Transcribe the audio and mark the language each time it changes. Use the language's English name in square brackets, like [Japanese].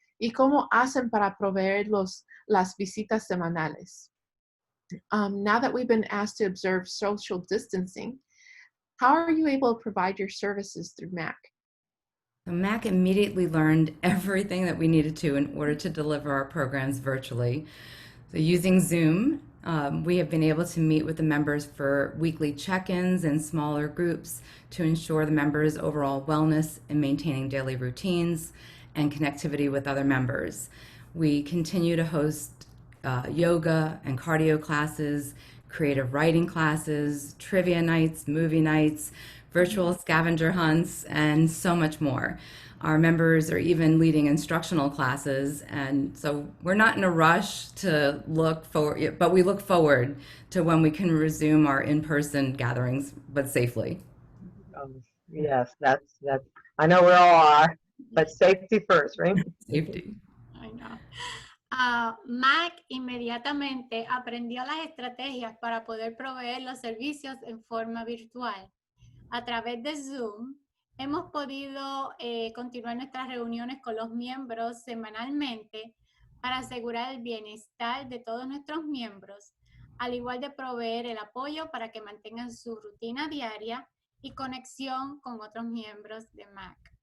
[Spanish] ¿Y cómo hacen para proveer las visitas semanales? [English] Now that we've been asked to observe social distancing, how are you able to provide your services through MAC? So MAC immediately learned everything that we needed to in order to deliver our programs virtually. So using Zoom, we have been able to meet with the members for weekly check-ins and smaller groups to ensure the members' overall wellness and maintaining daily routines and connectivity with other members. We continue to host yoga and cardio classes, creative writing classes, trivia nights, movie nights, virtual scavenger hunts, and so much more. Our members are even leading instructional classes, and so we're not in a rush to look forward, but we look forward to when we can resume our in-person gatherings, but safely. Yes, that's I know we all are, but safety first, right? Safety. I know. [Spanish] MAC inmediatamente aprendió las estrategias para poder proveer los servicios en forma virtual. A través de Zoom, hemos podido continuar nuestras reuniones con los miembros semanalmente para asegurar el bienestar de todos nuestros miembros, al igual de proveer el apoyo para que mantengan su rutina diaria y conexión con otros miembros de MAC.